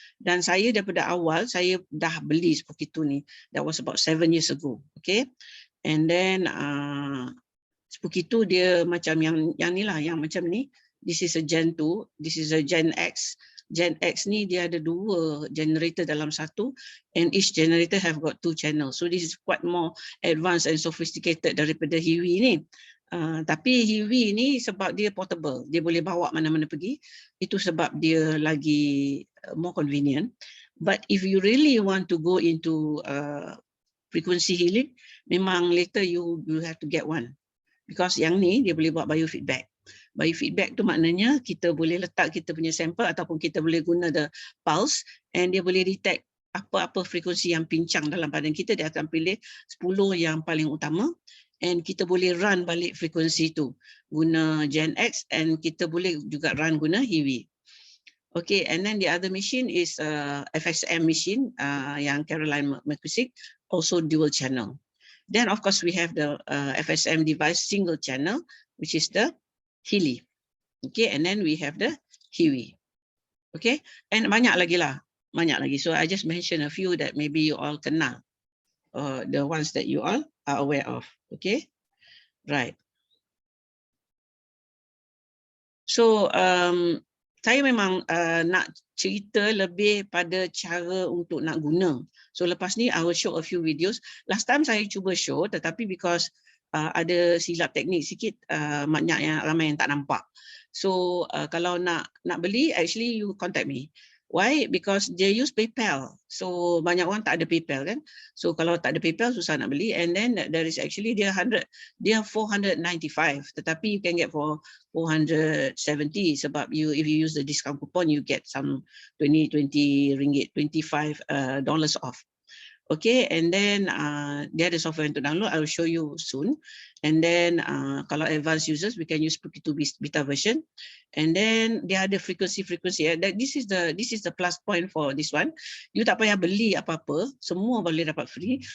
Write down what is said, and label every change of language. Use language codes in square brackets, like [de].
[ms] Dan saya daripada awal saya dah beli Spooky tu ni. [en] That was about 7 years ago. Okay. And then Spooky [ms] tu dia macam yang ni lah, yang macam ni. [en] This is a Gen 2, this is a Gen X. Gen X [ms] ni dia ada 2 generator dalam satu, [en] and each generator have got 2 channels. So this is quite more advanced and sophisticated [ms] daripada HeaWea ni. Tapi HeaWea ni sebab dia portable, dia boleh bawa mana-mana pergi, itu sebab dia lagi more convenient. [en] But if you really want to go into frequency healing, memang later you have to get one, because [ms] yang ni dia boleh buat [en] biofeedback. [ms] Biofeedback tu maknanya kita boleh letak kita punya sampel ataupun kita boleh guna the pulse, and dia boleh detect apa-apa frekuensi yang pincang dalam badan kita. Dia akan pilih 10 yang paling utama, and kita boleh run balik frekuensi tu guna Gen X, and kita boleh juga run guna HeaWea. [en] Okay, and then the other machine is FSM machine yang Caroline McCusick, also dual channel. Then of course we have the FSM device single channel, which is the Healy. Okay, and then we have the HeaWea. Okay, and [ms] banyak lagi lah, banyak lagi. [en] So I just mentioned a few that maybe you all kenal, the ones that you all are aware of. Okay, right. [ms] So saya memang nak cerita lebih pada cara untuk nak guna. So lepas ni [en] I will show a few videos. Last time [ms] saya cuba show, tetapi because ada silap teknik sikit, banyak yang ramai yang tak nampak. [en] So [ms] kalau nak beli, [en] actually you contact me. Why? Because they use PayPal. [ms] So banyak orang tak ada PayPal kan. So kalau tak ada PayPal susah nak beli. [en] And then there is actually dia 495, tetapi you can get for 470 sebab if you use the discount coupon you get some 20 ringgit, $25 off. Okay, and then [ms] dia ada software untuk download. [en] I will show you soon. And then kalau advanced users, we can use Spooky 2 beta version. And then [ms] dia ada [en] frequency. This is the plus point for this one. [ms] You tak payah beli apa-apa, semua boleh dapat free.